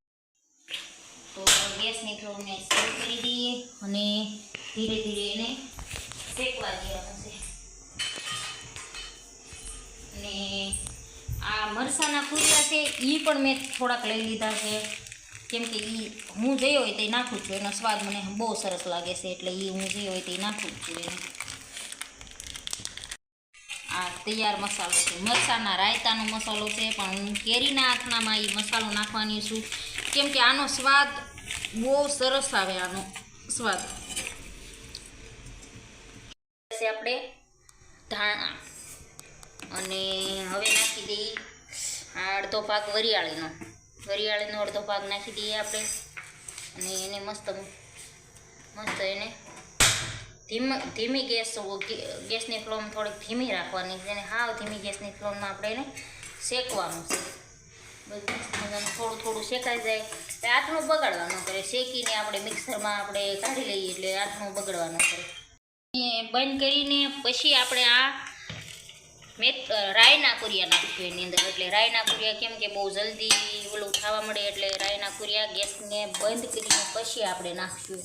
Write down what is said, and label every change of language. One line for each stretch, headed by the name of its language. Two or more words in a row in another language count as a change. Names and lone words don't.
Gujarati: તો ગેસની ફ્લેમને સ્લો કરી દઈએ અને ધીરે ધીરે એને શેકવા દેવાનું છે। અને આ મરસાના કુરિયા છે એ પણ મેં થોડાક લઈ લીધા છે, કેમ કે એ હું જે હોય તે નાખું છું, એનો સ્વાદ મને બહુ સરસ લાગે છે એટલે એ હું જે હોય તે નાખું છું એને। આ તૈયાર મસાલો છે મરસાના રાયતાનો મસાલો છે, પણ હું કેરીના આથણામાં ઈ મસાલો નાખવાની છું, કેમ કે આનો સ્વાદ બહુત સરસ આવે। આનો સ્વાદ આપણે ધાણા અને હવે નાખી દઈએ અર્ધો ભાગ વરિયાળીનો અર્ધો ભાગ નાખી દઈએ આપણે અને એને મસ્ત મસ્ત એને ધીમી ગેસની ફ્લેમ થોડી ધીમી રાખવાની છે, હાવ ધીમી ગેસની ફ્લેમ માં આપણે એને શેકવાનું છે। થોડું થોડું શેકાઈ જાય એટલે આથણું બગાડવા ન કરે, શેકીને આપણે મિક્સરમાં આપણે કાઢી લઈએ એટલે આથણું બગડવા ન કરે। બંધ કરીને પછી આપણે આ રાઈના કુરિયા નાખીશું એની અંદર, એટલે રાઈના કુરિયા કેમ કે બહુ જલ્દી ઓલું થવા મળે એટલે રાઈના કુરિયા ગેસને બંધ કરીને પછી આપણે નાખીશું।